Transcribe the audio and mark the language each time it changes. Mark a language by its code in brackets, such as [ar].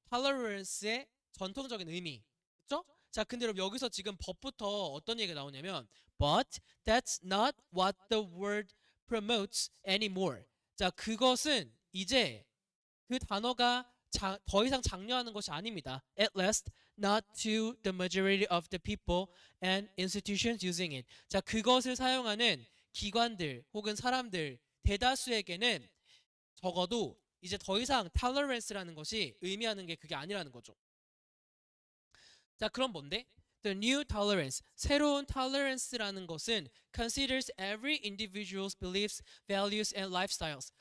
[ko] tolerance의 전통적인 의미. 그렇죠? 자, 근데 여러분 여기서 지금 법부터 어떤 얘기가 나오냐면 [en] but that's not what the word promotes anymore. [ko] 자, 그것은 이제 그 단어가 더 이상 장려하는 것이 아닙니다. [en] At least not to the majority of the people and institutions using it. [ko] 자, 그것을 사용하는 기관들 혹은 사람들 대다수에게는 적어도 이제 더 이상 tolerance라는 것이 의미하는 게 그게 아니라는 거죠. 자, 그럼 뭔데? [en] The new tolerance, [ko] 새로운 tolerance라는 것은 [en] considers every individual's beliefs, values, and lifestyles.